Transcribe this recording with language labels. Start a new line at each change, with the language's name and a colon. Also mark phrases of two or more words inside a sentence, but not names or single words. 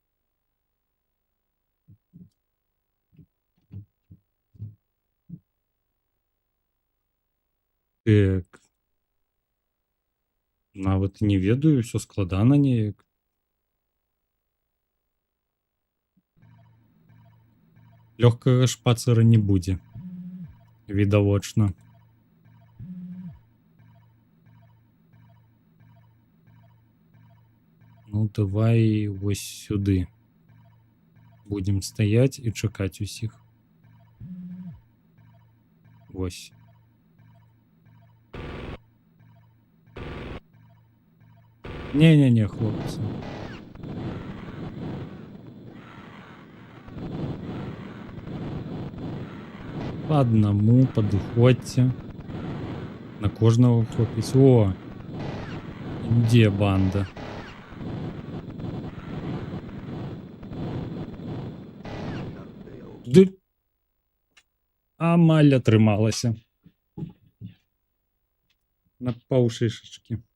Belarusian: Так. Нават не ведаю, ўсё складана неяк. Лёгкага шпацыра не будзе. Відавочна. Ну, давай вось сюды. Будем стаяць і чакаць усіх. Вось. Не-не-не, хлопцы.
Russian: По одному
Belarusian: падыходзьце. На кожнага хлопец. О! Дзе банда? Ды... Амаль атрымалася. На паўшышачкі.